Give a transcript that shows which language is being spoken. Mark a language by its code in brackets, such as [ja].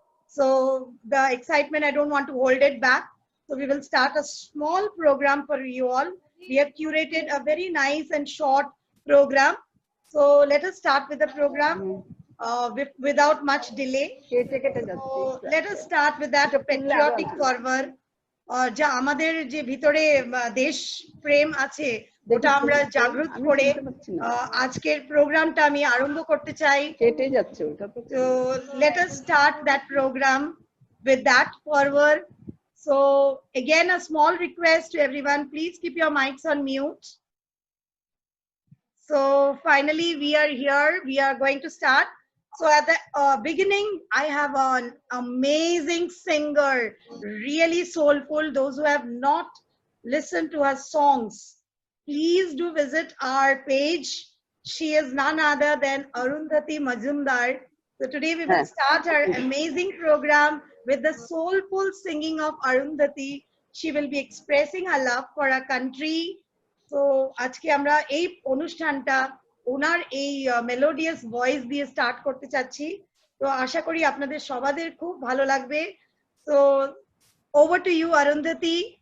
[en] So the excitement, I don't want to hold it back. So we will start a small program for you all. We have curated a very nice and short program. So let us start with the program without much delay. So let us start with that patriotic fervor. [bn] যা আমাদের যে ভিতরে দেশ প্রেম আছে ওটা আমরা জাগ্রত করে আজকের প্রোগ্রামটা আমি আরম্ভ করতে চাই তো [en] let us start that program with that fervor. So again a small request to everyone, please keep your mics on mute. So finally we are here, we are going to start. So at the beginning, I have an amazing singer, really soulful. Those who have not listened to her songs, please do visit our page. She is none other than Arundhati Majumdar. So today we will start our amazing program with the soulful singing of Arundhati. She will be expressing her love for our country. [bn] So আজকে আমরা এই অনুষ্ঠানটা ওনার এই melodious voice দিয়ে start করতে চাচ্ছি তো আশা করি আপনাদের সবাদের খুব ভালো লাগবে তো [en] over to you [bn] অরুন্ধতী